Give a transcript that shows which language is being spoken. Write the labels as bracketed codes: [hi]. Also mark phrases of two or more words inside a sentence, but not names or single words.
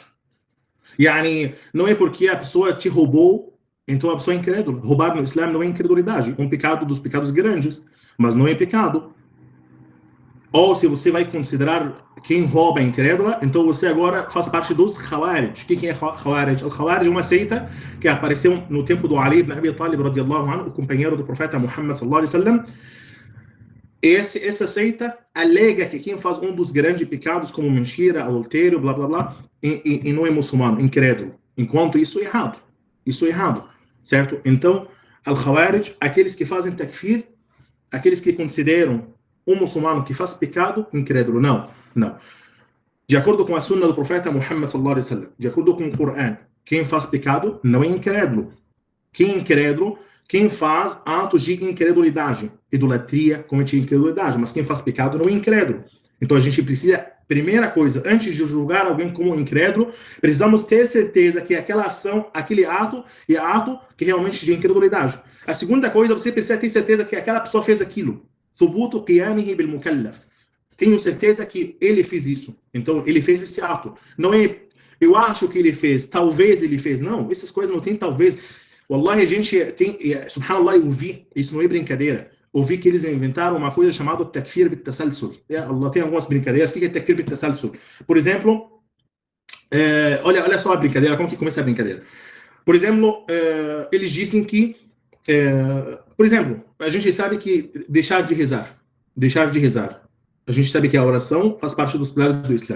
[pt] Yani, não é porque a pessoa te roubou, então a pessoa é incrédula. Roubar no Islã não é incredulidade, é um pecado dos pecados grandes, mas não é pecado. Ou se você vai considerar quem rouba incrédula, então você agora faz parte dos Khawarij. O que é Khawarij? O Khawarij é uma seita que apareceu no tempo do Ali ibn Abi Talib, [ar] رضي الله عنه, [pt] o companheiro do profeta Muhammad [ar] صلى الله عليه وسلم. [pt] Essa seita alega que quem faz um dos grandes pecados, como mentira, adultério, blá blá blá, e não é muçulmano, incrédulo. Enquanto isso é errado. Isso é errado, certo? Então, al-Khawarij, aqueles que fazem takfir, aqueles que consideram um muçulmano que faz pecado, incrédulo. Não. De acordo com a sunna do profeta Muhammad [ar] صلى الله عليه وسلم, [pt] de acordo com o Corão, quem faz pecado não é incrédulo. Quem é incrédulo? Quem faz atos de incredulidade, idolatria, comete incredulidade, mas quem faz pecado não é incrédulo. Então a gente precisa, primeira coisa, antes de julgar alguém como incrédulo, precisamos ter certeza que aquela ação, aquele ato, é ato que realmente é de incredulidade. A segunda coisa, você precisa ter certeza que aquela pessoa fez aquilo. [ar] ثبوت قيامه بالمكلف. [pt] Tenho certeza que ele fez isso. Então ele fez esse ato. Não é, eu acho que ele fez, talvez ele fez. Não, essas coisas não tem talvez. Wallahi, a gente tem, subhanallah, eu vi, isso não é brincadeira, eu vi que eles inventaram uma coisa chamada [ar] تكفير بالتسلسل. [pt] Allah tem algumas brincadeiras. O que é [ar] تكفير بالتسلسل? [pt] Por exemplo, olha só a brincadeira, como que começa a brincadeira. Por exemplo, eles dizem que, por exemplo, a gente sabe que deixar de rezar, a gente sabe que a oração faz parte dos pilares do Islã.